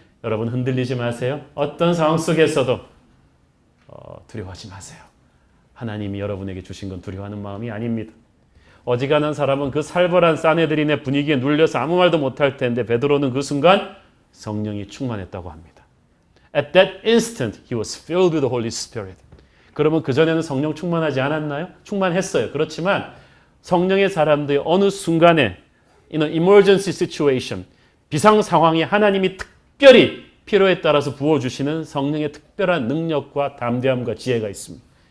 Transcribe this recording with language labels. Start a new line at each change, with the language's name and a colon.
Korean: 여러분 흔들리지 마세요. 어떤 상황 속에서도 두려워하지 마세요. 하나님이 여러분에게 주신 건 두려워하는 마음이 아닙니다. 어지간한 사람은 그 살벌한 사내들인의 분위기에 눌려서 아무 말도 못할 텐데 베드로는 그 순간 성령이 충만했다고 합니다.
English: At that instant he was filled with the Holy Spirit.
Korean: 그러면 그전에는 성령 충만하지 않았나요? 충만했어요. 그렇지만 성령의 사람들이 어느 순간에
English: in an emergency situation,
Korean: 비상 상황에 하나님이 특별히 필요에 따라서 부어주시는 성령의 특별한 능력과 담대함과 지혜가 있습니다.